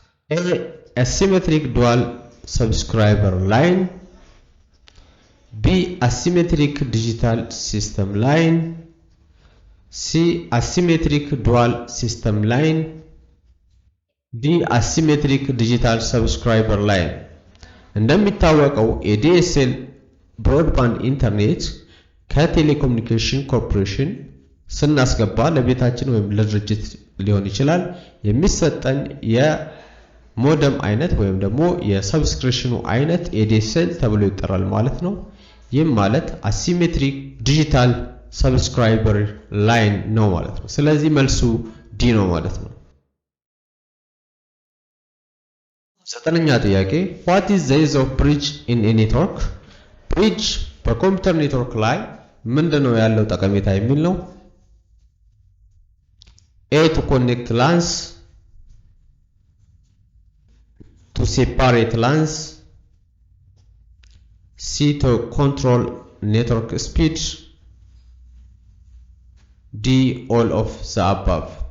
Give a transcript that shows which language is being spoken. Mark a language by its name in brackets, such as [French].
[English] A asymmetric dual subscriber line, B asymmetric digital system line, C asymmetric dual system line, D asymmetric digital subscriber line. [Amharic] እንደሚታወቀው ADSL ብሮድባንድ ኢንተርኔት ከቴሌኮሙኒኬሽን ኮርፖሬሽን ስናስገባ ለቤታችን ወይም ለድርጅት ሊሆን ይችላል የሚሰጠን የሞደም አይነት ወይም ደግሞ የሰብስክሪፕሽኑ አይነት ADSL ተብሎ ይጠራል ማለት ነው። ይህም ማለት አሲሜትሪክ ዲጂታል ሰብስክራይበር ላይን ነው ማለት ነው። ስለዚህ መልሱ ዲ ነው ማለት ነው። ዘጠነኛ ጥያቄ [English] what is the use of bridge in a network? [Amharic] bridge በኮምፒውተር ኔትወርክ ላይ ምንድነው ያለው ጠቀሜታ የሚል ነው። [English] A to connect LANs, to separate LANs, C to control network speed, D all of the above.